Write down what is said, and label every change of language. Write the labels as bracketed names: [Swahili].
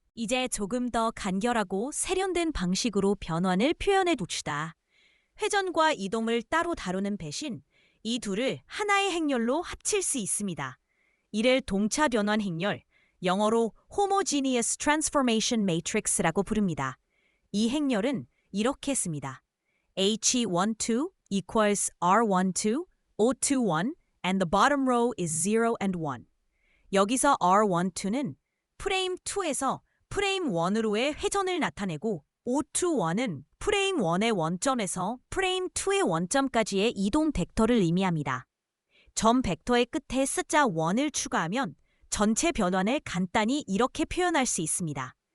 [Korean] 이제 조금 더 간결하고 세련된 방식으로 변환을 표현해 둡시다. 회전과 이동을 따로 다루는 대신 이 둘을 하나의 행렬로 합칠 수 있습니다. 이를 동차 변환 행렬, 영어로 Homogeneous Transformation Matrix라고 부릅니다. 이 행렬은 이렇게 씁니다. [English] H12 equals R12, O21, and the bottom row is 0 and 1. [Korean] 여기서 R12는 프레임 2에서 프레임 1으로의 회전을 나타내고 O21은 프레임 1의 원점에서 프레임 2의 원점까지의 이동 벡터를 의미합니다. 점 벡터의 끝에 숫자 1을 추가하면 전체 변환을 간단히 이렇게 표현할 수 있습니다.